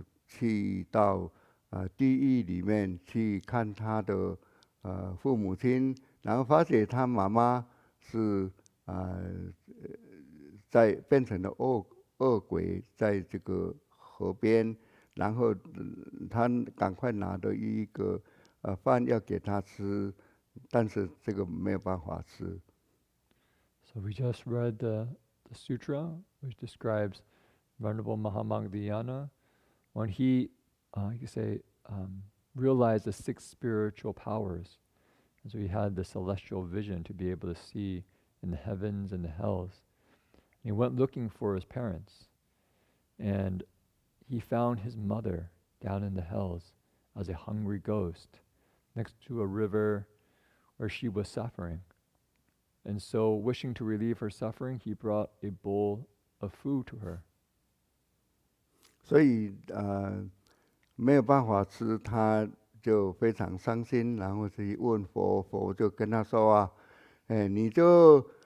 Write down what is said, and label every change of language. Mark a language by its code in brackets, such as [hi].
[zh] 去到地狱里面去看他的父母亲，然后发觉他妈妈是在变成了恶鬼，在这个河边，然后他赶快拿着一个饭要给他吃，但是这个没有办法吃。 [en] So we just read the sutra, which describes Venerable Maudgalyāyana when he, you could say, realized the 6 spiritual powers. And so he had the celestial vision to be able to see in the heavens and the hells. And he went looking for his parents, and he found his mother down in the hells as a hungry ghost next to a river where she was suffering. And so, wishing to relieve her suffering, he brought a bowl of food to her. [zh] 所以没有办法吃，他就非常伤心，然后去问佛，佛就跟他说啊，你就